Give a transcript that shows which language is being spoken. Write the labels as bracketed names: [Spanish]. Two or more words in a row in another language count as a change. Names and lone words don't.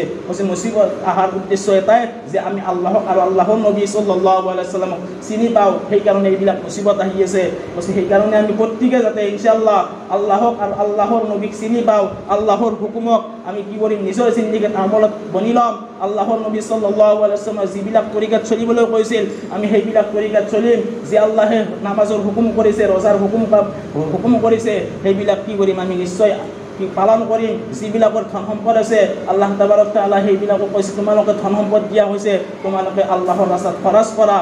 [Assamese] কৈছে মুচিবত অহাৰ উদ্দেশ্য এটাই যে আমি আল্লাহক আৰু আল্লাহৰ নবী [Arabic] صلى الله عليه وسلم [Assamese] চিনি পাওঁ, সেইকাৰণে এইবিলাক মুচিবত আহি আছে। কৈছে সেইকাৰণে আমি প্ৰত্যেকে যাতে ইনশাআল্লাহ আল্লাহক আৰু আল্লাহৰ নবীক চিনি পাওঁ, আল্লাহৰ হুকুমক আমি কি কৰিম নিজৰ জিন্দেগীত আমলত বনি ল'ম। আল্লাহৰ নবী [Arabic] صلى الله عليه وسلم [Assamese] যিবিলাক তৰিকাত চলিবলৈ কৈছিল আমি সেইবিলাক তৰিকাত চলিম। যে আল্লাহে নামাজৰ হুকুম কৰিছে, ৰজাৰ হুকুম কৰিছে, সেইবিলাক কি কৰিম আমি নিশ্চয় পালন কৰিম। যিবিলাকৰ ধন সম্পদ আছে [Arabic] الله تبارك وتعالى [Assamese] সেইবিলাকক কৈছে তোমালোকে ধন সম্পদ দিয়া হৈছে, তোমালোকে আল্লাহৰ ৰাস্তাত খৰচ কৰা।